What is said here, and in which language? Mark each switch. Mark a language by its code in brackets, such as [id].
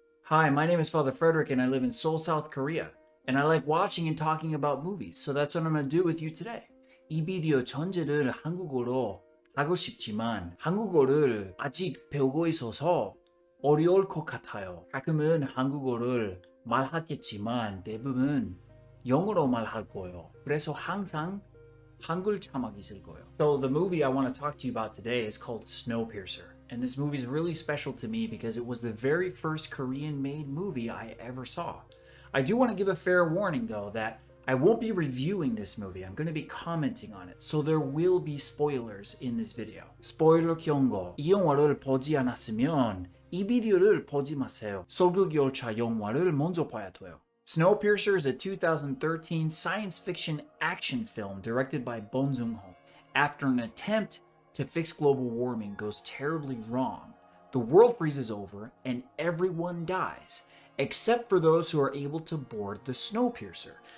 [en] Hi, my name is Father Frederick and I live in Seoul, South Korea. And I like watching and talking about movies, so that's what I'm going to do with you today. [ko] 이 비디오 전체를 한국어로 하고 싶지만 한국어를 아직 배우고 있어서 어려울 것 같아요. 가끔은 한국어를 말하겠지만 대부분 영어로 말할 거예요. 그래서 항상 한글 자막 있을 거예요. [en] So the movie I want to talk to you about today is called Snowpiercer. And this movie is really special to me because it was the very first Korean-made movie I ever saw. I do want to give a fair warning though that I won't be reviewing this movie. I'm going to be commenting on it. So there will be spoilers in this video. [ko] 스포일러 경고. 이 영화를 보지 않았으면 이 비디오를 보지 마세요. 설국열차 영화를 먼저 봐야 돼요. [en] Snowpiercer is a 2013 science fiction action film directed by Bong Joon-ho. After an attempt to fix global warming goes terribly wrong, the world freezes over and everyone dies, except for those who are able to board the Snowpiercer.